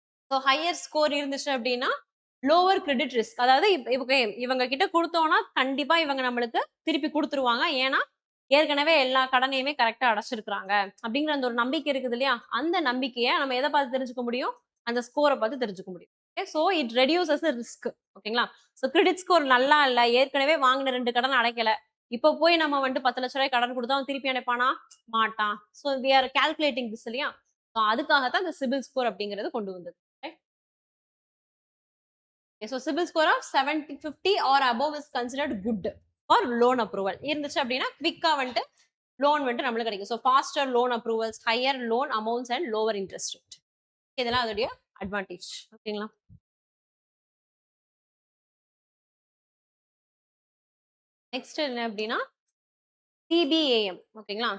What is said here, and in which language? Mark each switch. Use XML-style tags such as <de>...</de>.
<ta>So higher score இருந்துச்சு அப்படின்னா lower credit risk, அதாவது இவங்க கிட்ட கொடுத்தோம்னா கண்டிப்பா இவங்க நம்மளுக்கு திருப்பி கொடுத்துருவாங்க, ஏன்னா ஏற்கனவே எல்லா கடனையுமே கரெக்டா அடைச்சிருக்காங்க அப்படிங்கிற அந்த ஒரு நம்பிக்கை இருக்குது இல்லையா, அந்த நம்பிக்கையை நம்ம எதை பார்த்து தெரிஞ்சுக்க முடியும், அந்த ஸ்கோரை பார்த்து தெரிஞ்சுக்க முடியும்.</ta> <en>So it reduces risk.</en> <ta>ஓகேங்களா. ஸோ கிரெடிட் ஸ்கோர் நல்லா இல்ல, ஏற்கனவே வாங்கின 2 கடன் அடைக்கல, இப்போ போய் நம்ம வந்துட்டு 10 லட்ச ரூபாய் கடன் கொடுத்தா அவன் திருப்பி அடைப்பானா, மாட்டான்.</ta> <en>so we are calculating this</en> <ta>இல்லையா. ஸோ அதுக்காகத்தான் இந்த சிபில் ஸ்கோர் அப்படிங்கிறது கொண்டு வந்தது.</ta> <en>So CIBIL score of 750 or above is considered good for loan approval.</en> <ta>இருந்துச்சு அப்படின்னா குவிக்கா வந்துட்டு லோன் வந்துட்டு நம்மளுக்கு கிடைக்கும். So</ta> <en>faster loan approvals, higher loan amounts and lower interest rate,</en> <ta>இதெல்லாம் அதோடைய அட்வான்டேஜ். ஓகேங்களா. நெக்ஸ்ட் என்ன அப்படின்னா சிபிஏஎம். ஓகேங்களா.</ta>